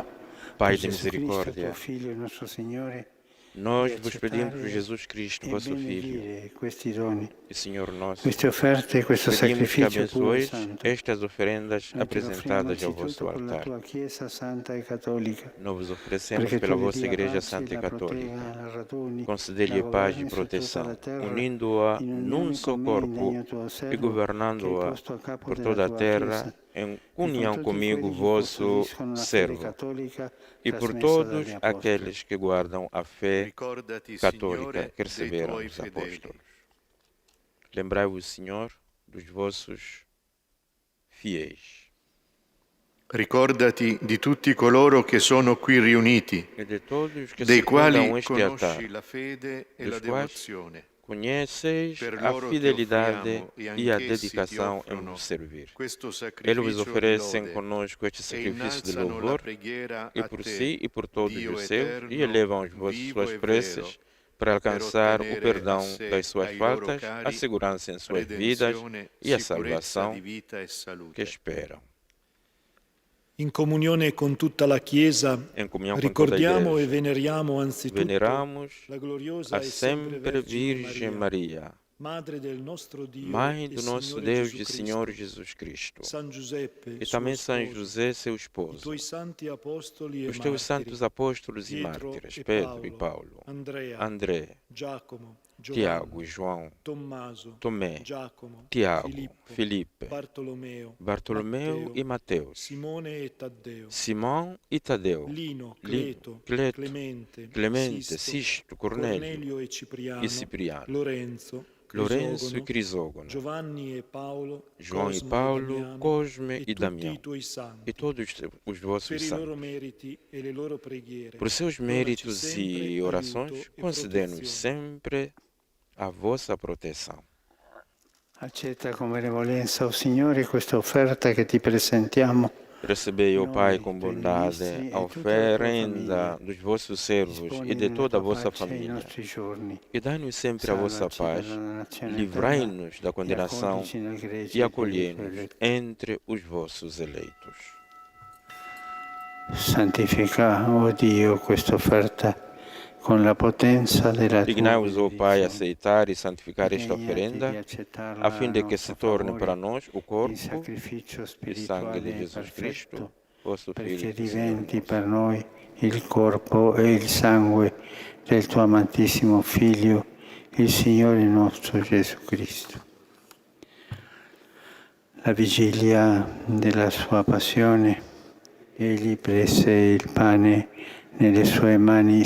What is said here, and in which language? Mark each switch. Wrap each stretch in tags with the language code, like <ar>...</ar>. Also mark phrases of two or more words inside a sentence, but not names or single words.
<pt>Pai</pt> <it>per</it> <pt>de</pt> <it>Gesù Cristo,</it> <pt>misericórdia,</pt> <it>tuo Figlio e nostro Signore,</it> <pt>nós</pt> <it>di</it> <pt>vos pedimos por</pt> <it>accettare</it> <pt>Jesus Cristo,</pt> <it>e</it> <pt>vosso Filho</pt> <it>benedire questi doni,</it> <pt>e Senhor nosso.</pt> <it>queste offerte, questo</it> <pt>Pedimos que</pt> <it>sacrificio puro e</it> <pt>abençoeis</pt> <it>santo.</it> <pt>estas oferendas</pt> <it>Noi te lo offriamo</it> <pt>apresentadas ao</pt> <it>anzitutto</it> <pt>vosso</pt> <it>con la</it> <pt>altar.</pt> <it>tua Chiesa santa e cattolica,</it> <pt>Nós vos oferecemos</pt> <it>perché</it> <pt>pela</pt> <it>tu</it> <pt>vossa</pt> <it>dia</it> <pt>Igreja</pt> <it>pace,</it> <pt>Santa e</pt> <it>la</it> <pt>Católica.</pt> <it>protegga, la raduni,</it> <pt>Conceder-lhe</pt> <it>la</it> <pt>paz e</pt> <it>governi su tutta</it> <pt>proteção,</pt> <it>la terra,</it> <pt>unindo-a</pt> <it>in</it> <pt>num</pt> <it>unione</it> <pt>só</pt> <it>con me,</it> <pt>corpo</pt> <it>indegno tuo</it> <pt>e</pt> <it>servo, che hai</it> <pt>governando-a</pt> <it>posto a capo</it> <pt>por</pt> <it>della</it> <pt>toda a</pt> <it>tua</it> <pt>terra</pt> <it>Chiesa,</it> <pt>em</pt> <it>e con</it> <pt>união</pt> <it>tutti</it> <pt>comigo,</pt> <it>quelli che</it> <pt>vosso</pt> <it>custodiscono la fede</it> <pt>servo,</pt> <it>cattolica</it> <pt>e por</pt> <it>trasmessa</it> <pt>todos</pt> <it>dagli apostoli.</it> <pt>aqueles que guardam a fé</pt> <it>Ricordati,</it> <pt>católica</pt> <it>Signore,</it> <pt>que</pt> <it>dei</it> <pt>receberam</pt> <it>tuoi</it> <pt>os</pt> <it>fedeli.</it> <pt>apóstolos. Lembrai-vos, Senhor, dos vossos fiéis</pt> <it>Ricordati di tutti coloro che sono qui riuniti,</it> <pt>e de todos que</pt> <it>dei</it> <pt>secundam</pt> <it>quali</it> <pt>este altar,</pt> <it>conosci la fede e</it> <pt>dos</pt> <it>la</it> <pt>quais</pt> <it>devozione.</it> <pt>conheceis</pt> <it>Per</it> <pt>a</pt> <it>loro ti</it> <pt>fidelidade</pt> <it>offriamo e</it> <pt>e a</pt> <it>anch'essi ti</it> <pt>dedicação em</pt> <it>offrono</it> <pt>vos servir.</pt> <it>questo</it> <pt>Eles vos</pt> <it>sacrificio di</it> <pt>oferecem</pt> <it>lode</it> <pt>conosco este</pt> <it>e</it> <pt>sacrifício de</pt> <it>innalzano la</it> <pt>louvor</pt> <it>preghiera</it> <pt>e</pt> <it>a</it> <pt>por</pt> <it>te,</it> <pt>si e por todos</pt> <it>Dio</it> <pt>os seus,</pt> <it>eterno,</it> <pt>e elevam as</pt> <it>vivo</it> <pt>suas</pt> <it>e</it> <pt>preces</pt> <it>vero,</it> <pt>para alcançar o</pt> <it>ottenere</it> <pt>perdão</pt> <it>a sé,</it> <pt>das suas</pt> <it>ai loro</it> <pt>faltas,</pt> <it>cari,</it> <pt>a segurança em suas vidas</pt> <it>redenzione,</it> <pt>e a</pt> <it>sicurezza</it> <pt>salvação</pt> <it>di vita e</it> <pt>que</pt> <it>salute.</it> <pt>esperam.</pt> <it>In comunione con tutta la Chiesa,</it> <pt>Em comunhão com toda a</pt> <it>ricordiamo e</it> <pt>Igreja,</pt> <it>veneriamo anzitutto</it> <pt>veneramos</pt> <it>la gloriosa</it> <pt>a</pt> <it>e sempre</it> <pt>sempre</pt> <it>Vergine</it> <pt>Virgem</pt> <it>Maria,</it> <pt>Maria,</pt> <it>Madre del nostro Dio</it> <pt>Mãe</pt> <it>e</it> <pt>do nosso</pt> <it>Signore</it> <pt>Deus</pt> <it>Gesù</it> <pt>e</pt> <it>Cristo,</it> <pt>Senhor Jesus Cristo,</pt> <it>San Giuseppe,</it> <pt>e</pt> <it>suo</it> <pt>também São</pt> <it>sposo,</it> <pt>José, seu</pt> <it>i</it> <pt>esposo,</pt> <it>tuoi santi apostoli e</it> <pt>os teus</pt> <it>martiri,</it> <pt>santos apóstolos e</pt> <it>Pietro</it> <pt>mártires,</pt> <it>e</it> <pt>Pedro e</pt> <it>Paolo,</it> <pt>Paulo,</pt> <it>Andrea,</it> <pt>André,</pt> <it>Giacomo,</it> <pt>Tiago,</pt> <it>Giovanni,</it> <pt>João,</pt> <it>Tommaso,</it> <pt>Tomé,</pt> <it>Giacomo,</it> <pt>Tiago,</pt> <it>Filippo,</it> <pt>Filipe,</pt> <it>Bartolomeo,</it> <pt>Bartolomeu</pt> <it>Matteo,</it> <pt>e Mateus,</pt> <it>Simone e Taddeo,</it> <pt>Simão e Tadeu,</pt> <it>Lino,</it> <pt>Lino,</pt> <it>Cleto,</it> <pt>Cleto,</pt> <it>Clemente,</it> <pt>Clemente,</pt> <it>Sisto,</it> <pt>Sisto, Cornélio</pt> <it>Cornelio e Cipriano,</it> <pt>e Cipriano,</pt> <it>Lorenzo,</it> <pt>Lourenço e</pt> <it>Crisogono,</it> <pt>Crisógono,</pt> <it>Giovanni e Paolo,</it> <pt>João e</pt> <it>Cosmo</it> <pt>Paulo,</pt> <it>Damiano,</it> <pt>Cosme</pt> <it>e</it> <pt>e</pt> <it>tutti</it> <pt>Damião,</pt> <it>i tuoi santi,</it> <pt>e todos os vossos</pt> <it>per i loro</it> <pt>santos.</pt> <it>meriti e le loro preghiere.</it> <pt>Por seus</pt> <it>donaci</it> <pt>méritos</pt> <it>sempre</it> <pt>e</pt> <it>aiuto</it> <pt>orações,</pt> <it>e</it> <pt>concedei-nos</pt> <it>protezione.</it> <pt>sempre a vossa proteção.</pt> <it>Accetta con benevolenza, o Signore, questa offerta che ti presentiamo.</it> <pt>Recebei, ó</pt> <it>Noi,</it> <pt>Pai, com</pt> <it>tuoi</it> <pt>bondade</pt> <it>ministri</it> <pt>a</pt> <it>e tutta la tua</it> <pt>oferenda</pt> <it>famiglia.</it> <pt>dos vossos servos</pt> <it>Disponi</it> <pt>e de</pt> <it>nella</it> <pt>toda a</pt> <it>tua</it> <pt>vossa</pt> <it>pace i</it> <pt>família.</pt> <it>nostri giorni.</it> <pt>E dai-nos sempre a vossa</pt> <it>Salvaci</it> <pt>paz,</pt> <it>dalla nazione</it> <pt>livrai-nos da</pt> <it>eterna e</it> <pt>condenação</pt> <it>accoglici nel gregge</it> <pt>e</pt> <it>dei</it> <pt>acolhei-nos</pt> <it>tuoi eletti.</it> <pt>entre os vossos eleitos.</pt> <it>Santifica, oh Dio, questa offerta con la potenza della tua</it> <pt>Dignai-vos, ó Pai,</pt> <it>benedizione.</it> <pt>aceitar e santificar esta</pt> <it>Degnati</it> <pt>oferenda,</pt> <it>di accettarla</it> <pt>a fim de</pt> <it>a</it> <pt>que se</pt> <it>nostro</it> <pt>torne</pt> <it>favore</it> <pt>para nós o</pt> <it>in</it> <pt>corpo</pt> <it>sacrificio</it> <pt>e sangue</pt> <it>spirituale</it> <pt>de</pt> <it>e</it> <pt>Jesus Cristo,</pt> <it>perfetto,</it> <pt>vosso</pt> <it>perché</it> <pt>Filho e Senhor</pt> <it>diventi</it> <pt>nosso,</pt> <it>per noi il corpo e il sangue del tuo amatissimo Figlio, il Signore nostro Gesù Cristo. La vigilia della sua passione, egli prese il pane nelle sue mani</it>